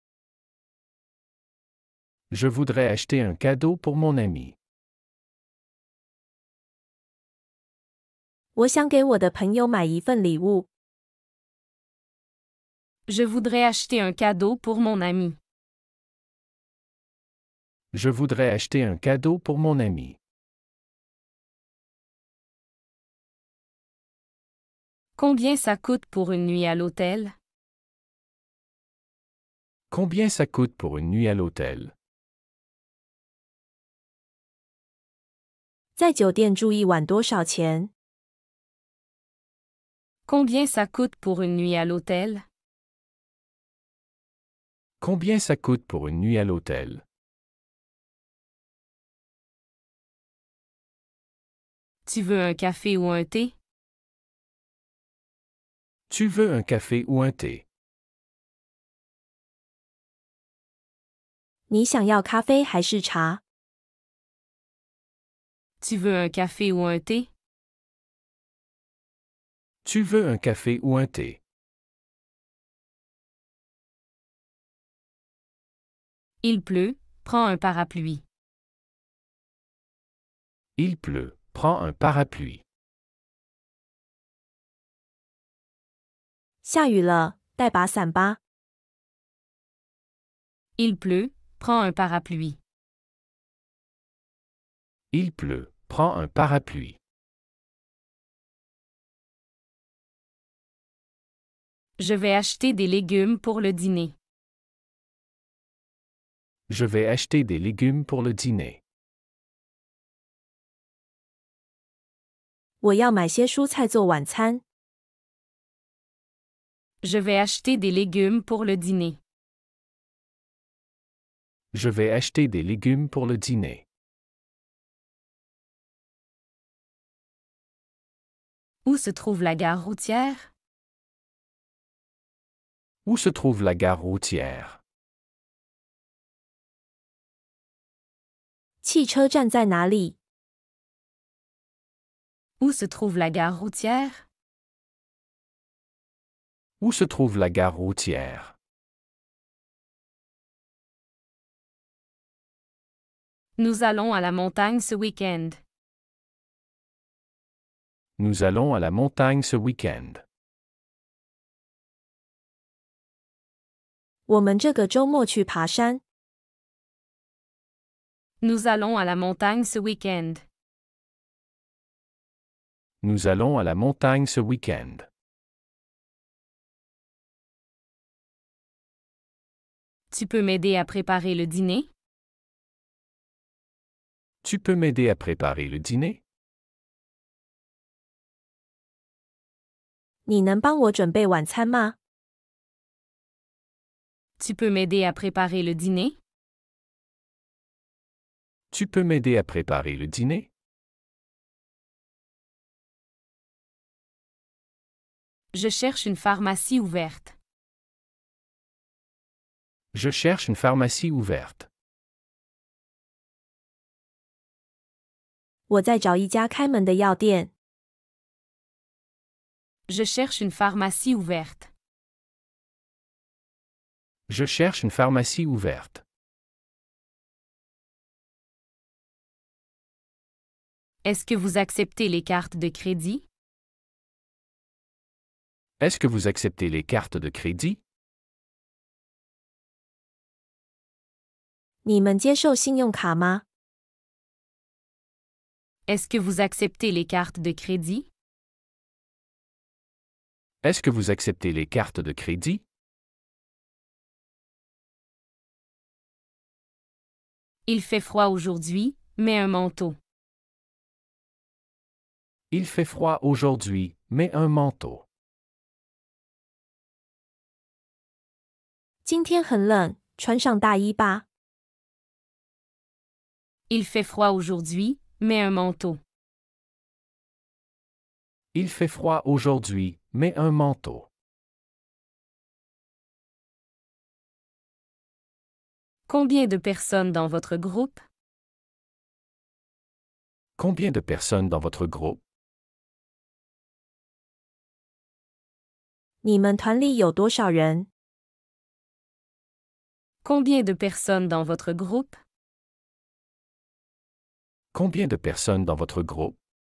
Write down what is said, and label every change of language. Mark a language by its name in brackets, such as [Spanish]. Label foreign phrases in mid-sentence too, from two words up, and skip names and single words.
[French] Je voudrais acheter un cadeau pour mon ami. [Chinese] 我想给我的朋友买一份礼物。 [French] Je voudrais acheter un cadeau pour mon ami. Je voudrais acheter un cadeau pour mon ami. Combien ça coûte pour une nuit à l'hôtel? Combien ça coûte pour une nuit à l'hôtel? [Chinese] 在酒店住一晚多少钱？ [French] Combien ça coûte pour une nuit à l'hôtel? Combien ça coûte pour une nuit à l'hôtel? Tu veux un café ou un thé? Tu veux un café ou un thé? [Chinese] 你想要咖啡还是茶？ [French] Tu veux un café ou un thé? Tu veux un café ou un thé? Il pleut, prends un parapluie. Il pleut, prends un parapluie. [Chinese] 下雨了，带把伞吧。 [French] Il pleut, prends un parapluie. Il pleut, prends un parapluie. Je vais acheter des légumes pour le dîner. Je vais acheter des légumes pour le dîner. [Chinese] 我要买些蔬菜做晚餐。 [French] Je vais acheter des légumes pour le dîner. Je vais acheter des légumes pour le dîner. Où se trouve la gare routière? Où se trouve la gare routière? [Chinese] 汽车站在哪里？ [French] Où se trouve la gare routière? Où se trouve la gare routière? Nous allons à la montagne ce week-end. Nous allons à la montagne ce week-end. [Chinese] 我们这个周末去爬山。 [French] Nous allons à la montagne ce week-end. Nous allons à la montagne ce week-end. Tu peux m'aider à préparer le dîner? Tu peux m'aider à préparer le dîner? [Chinese] 你能帮我准备晚餐吗？ [French] Tu peux m'aider à préparer le dîner? Tu peux m'aider à préparer le dîner? Je cherche une pharmacie ouverte. Je cherche une pharmacie ouverte. [Chinese] 我在找一家开门的药店。 [French] Je cherche une pharmacie ouverte. Je cherche une pharmacie ouverte. Est-ce que vous acceptez les cartes de crédit? Est-ce que vous acceptez les cartes de crédit? [Chinese] 你们接受信用卡吗？ [French] Est-ce que vous acceptez les cartes de crédit? Est-ce que vous acceptez les cartes de crédit? Il fait froid aujourd'hui, mets un manteau. Il fait froid aujourd'hui, mets un manteau. [Chinese] 今天很冷，穿上大衣吧。 [French] Il fait froid aujourd'hui, mets un manteau. Il fait froid aujourd'hui, mets un manteau. Combien de personnes dans votre groupe? Combien de personnes dans votre groupe? [Chinese] 你们团里有多少人？ [French] Combien de personnes dans votre groupe? Combien de personnes dans votre groupe?